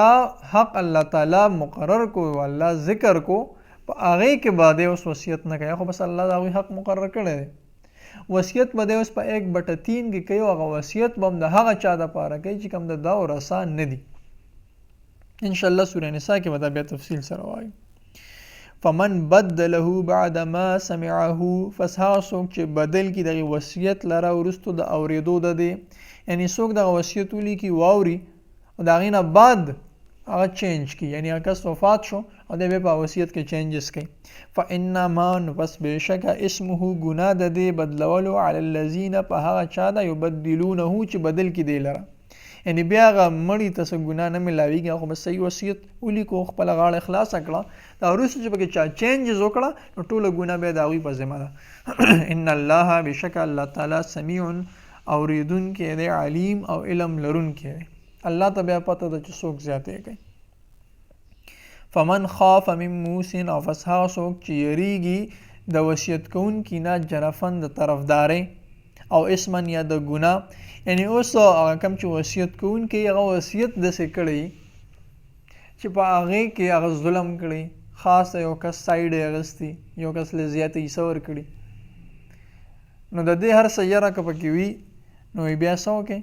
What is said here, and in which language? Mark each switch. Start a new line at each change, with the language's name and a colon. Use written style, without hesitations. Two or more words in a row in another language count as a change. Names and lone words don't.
Pashto: حق الله تعالی مقرر کو الله ذکر کو په هغې کې به دی اوس وصیت نه کوي خو بس الله د هغوی حق مقرر کړی دی وصیت به دی اوس په 1/3 کې کوي او هغه وصیت به هم د هغه چا دپاره کوي چې کوم د دا ورثه نه دي انشاءالله سورې نساء کې به دا بیا تفصیل سره وایو
Arabic: فمن بدله بعد ما سمعه
Pashto: پس هغه څوک چې بدل کړي دغې وصیت لره وروستو د اورېدو د دی یعنی څوک دغه وصیت ولیکي واوري او د هغې نه بعد هغه چینج کړي یعنی هغه کس وفات شو او دی بیا په وصیت کې چینجز کوي فانما نو پس بېشکه اسمه ګناه د دې بدلولو
Arabic: علی الذین
Pashto: په هغه چا ده یبدلونه چې بدل کړي دی لره یعنی بیا هغه مړي ته څه ګناه نه میلاویږي خو بس صحیح وصیت ولیکو خپله غاړه خلاصه کړه دا وروسته چې پکې چا چینجز وکړه نو ټوله ګناه بیا د هغوی په ذمه ده
Arabic: ان الله
Pashto: بېشکه الله تعالی سمیع اوریدونکی دی، علیم او علم لرونکی دی. الله ته بیا پته ده چې څوک زیاتې کوي.
Arabic: فمن خاف من موس،
Pashto: او پس هغه څوک چې یریږي د وصیت کوونکي نه جنفن د طرفدارۍ او اسمن یا د ګناه. یعنی اوس هغه کم چې وصیت کوونکی هغه وصیت داسې کړی چې په هغې کې هغه ظلم کړی، خاص یو کس سایډ یې اخیستی، یو کس له زیاته حصه ورکړي، نو د دې هر څه یره که پکې وي نو بیا څه وکړئ؟